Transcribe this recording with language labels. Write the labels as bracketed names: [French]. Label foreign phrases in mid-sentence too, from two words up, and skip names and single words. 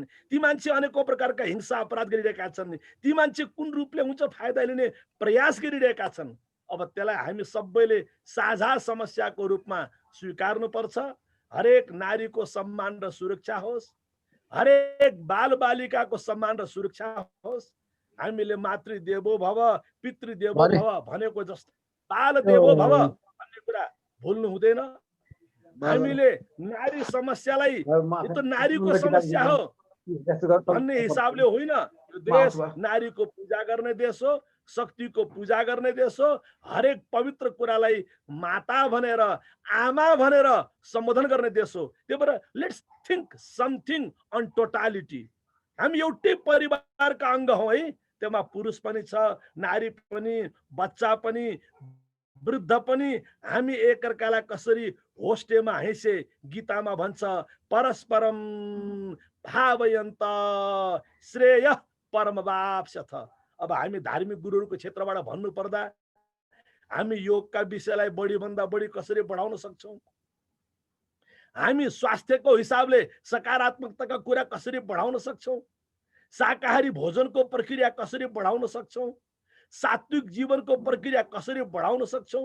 [Nepali] ती मान्छे अनेकौं प्रकारका हिंसा अपराध गरिरहेका छन्. ती मान्छे कुन रूपले हुन्छ फाइदा लिने प्रयास गरिरहेका छन्. अब त्यसलाई हामी सबैले साझा समस्याको रूपमा स्वीकार्नुपर्छ. हरेक नारीको सम्मान र सुरक्षा होस्, हरेक बालबालिकाको सम्मान र सुरक्षा होस्. हामीले [Sanskrit] मातृदेवो भव, पितृदेवो भव [Nepali] भनेको जस्तो [Sanskrit] बालदेवो भव [Nepali] भन्ने कुरा भुल्नु हुँदैन. हामीले नारी समस्यालाई यो त नारीको समस्या हो भन्ने हिसाबले होइन. यो देश नारीको पूजा गर्ने देश हो, शक्तिको पूजा गर्ने देश हो. हरेक पवित्र कुरालाई माता भनेर, आमा भनेर सम्बोधन गर्ने देश हो. त्यही भएर [English] let's think something on totality. [Nepali] हामी एउटै परिवारका अङ्ग हौ है. त्यसमा पुरुष पनि छ, नारी पनि, बच्चा पनि, वृद्ध पनि हामी एकअर्कालाई कसरी होस्टेमा हैसे गीतामा भन्छ [Sanskrit] परस्परम भावयन्त श्रेय परमवाप्स्यथ। [Nepali] अब हामी धार्मिक गुरुहरूको क्षेत्रबाट भन्नु पर्दा हामी योगका विषयलाई बढीभन्दा बढी कसरी बढाउन सक्छौँ, हामी स्वास्थ्यको हिसाबले सकारात्मकताका कुरा कसरी बढाउन सक्छौँ, शाकाहारी भोजनको प्रक्रिया कसरी बढाउन सक्छौँ, सात्विक जीवनको प्रक्रिया कसरी बढाउन सक्छौँ।